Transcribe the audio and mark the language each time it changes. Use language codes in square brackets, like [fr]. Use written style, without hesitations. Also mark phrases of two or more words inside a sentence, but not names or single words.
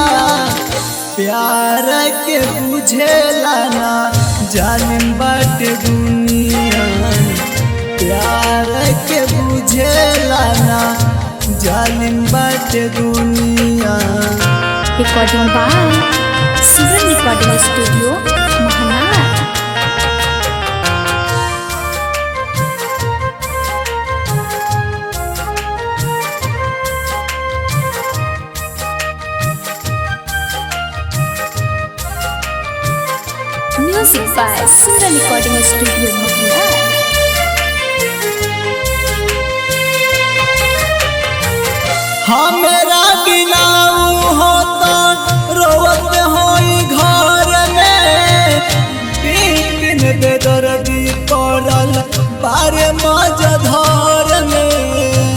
[bho] प्यार के बुझेला ना जालिम बाटे दुनिया। प्यार के बुझेला ना जालिम बाटे दुनिया। [en] Recording by Simran Recording Studio, Manila. Music by Simran Recording Studio, Manila. [bho] हमरा बिना हो तो रोवत होई घर में। दिन बेदर्दी पड़ल बारे मजधर में।